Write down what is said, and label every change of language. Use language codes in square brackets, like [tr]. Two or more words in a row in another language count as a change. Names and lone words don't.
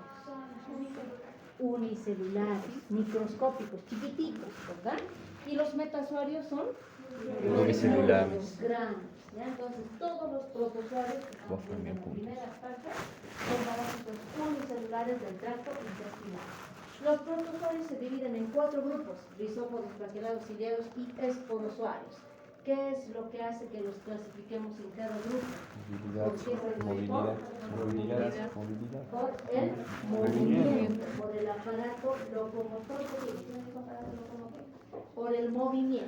[es] Unicelulares, microscópicos, chiquititos, ¿verdad? Y los metazoarios son Pluricelulares. grandes. ¿Ya? Entonces, todos los protozoarios que estamos viendo en la primera parte son parásitos unicelulares del tracto intestinal. Los protozoarios se dividen en 4 grupos: rizópodos, flagellados, ciliados y esporozoarios. ¿Qué es lo que hace que los clasifiquemos en cada grupo? Movilidad. Por el movimiento, por el aparato locomotor, por el movimiento.